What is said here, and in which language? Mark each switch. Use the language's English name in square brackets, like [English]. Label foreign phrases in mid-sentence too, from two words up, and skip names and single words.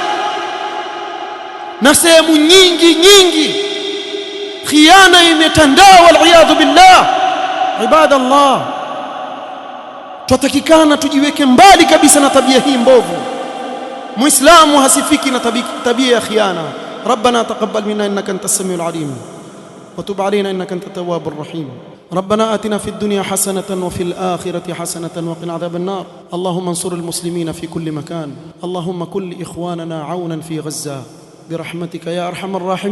[Swahili] Na sehemu nyingi khiana imetandaa, [Arabic] والعياذ بالله. [Swahili] Ibadallah, tutatakikana tujiweke mbali kabisa na tabia hii mbovu. Muislamu hasifiki na tabia ya khiana. [Arabic] ربنا تقبل منا إنك أنت السميع العليم وتب علينا إنك أنت التواب الرحيم. ربنا آتنا في الدنيا حسنة وفي الآخرة حسنة وقنا عذاب النار. اللهم انصر المسلمين في كل مكان. اللهم كن إخواننا عونا في غزة برحمتك يا أرحم الراحمين.